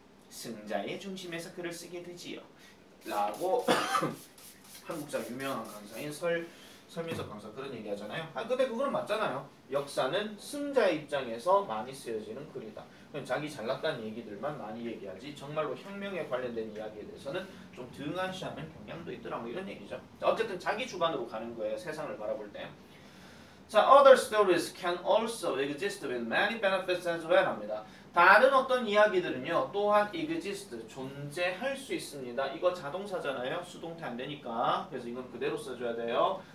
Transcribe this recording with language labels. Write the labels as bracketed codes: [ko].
[ko] 승자의 중심에서 글을 쓰게 되지요. 라고 한국사 유명한 강사인 설민석 강사 그런 얘기 하잖아요. 근데 그거는 맞잖아요. 역사는 승자의 입장에서 많이 쓰여지는 글이다. 자기 잘났다는 얘기들만 많이 얘기하지 정말로 혁명에 관련된 이야기에 대해서는 좀 등한시하는 경향도 있더라 뭐 이런 얘기죠. 어쨌든 자기 주관으로 가는 거예요. 세상을 바라볼 때. [en] 자, other stories can also exist with many benefits as well 합니다. [ko] 다른 어떤 이야기들은요, 또한 exist, 존재할 수 있습니다. 이거 자동사잖아요. 수동태 안 되니까. 그래서 이건 그대로 써줘야 돼요.